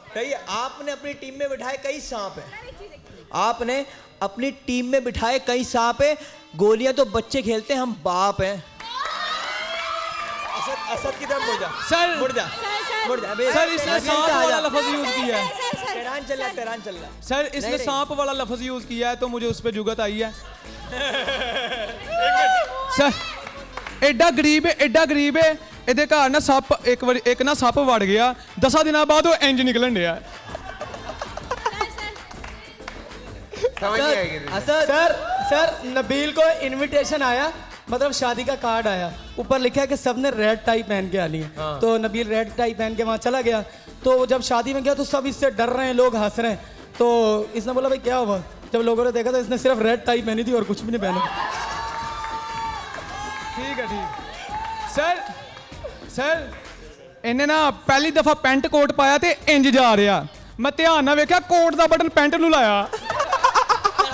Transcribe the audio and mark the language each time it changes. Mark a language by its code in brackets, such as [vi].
[hi] कही आपने अपनी टीम में बिठाए कई सांप है, आपने अपनी टीम में बिठाए कई सांप है, गोलियां तो बच्चे खेलते हैं, हम बाप हैं। असद की तरफ मुड़ जा, सर मुड़ जा, मुड़ जा। सर इसने सांप वाला लफ्ज यूज किया है। तेहरान चल रहा है। सर इसने सांप वाला लफ्ज यूज किया है तो मुझे उस पर जुगत आई है। [pa] सर एडा गरीब है ਇਹਦੇ ਘਰ ਨਾ ਸੱਪ ਇੱਕ ਨਾ ਸੱਪ ਵੜ ਗਿਆ 10 ਦਿਨਾਂ ਬਾਅਦ ਉਹ ਇੰਜ ਨਿਕਲਣ ਡਿਆ। [hi] समझ नहीं आएगी। असद सर नबील को इनविटेशन आया, मतलब शादी का कार्ड आया, ऊपर लिखा है कि सबने रेड टाई पहन के आनी है। तो नबील रेड टाई पहन के वहाँ चला गया। तो जब शादी में गया तो सब इससे डर रहे हैं, लोग हंस रहे हैं। तो इसने बोला भाई क्या हुआ? जब लोगों ने देखा तो इसने सिर्फ रेड टाई पहनी थी और कुछ भी नहीं पहना। ठीक है। [pa] सर ਇਹਨੇ ਨਾ ਪਹਿਲੀ ਦਫਾ ਪੈਂਟ ਕੋਟ ਪਾਇਆ ਤੇ ਇੰਜ ਜਾ ਰਿਹਾ, ਮੈਂ ਧਿਆਨ ਨਾਲ ਵੇਖਿਆ ਕੋਟ ਦਾ ਬਟਨ ਪੈਂਟ ਨੂੰ ਲਾਇਆ।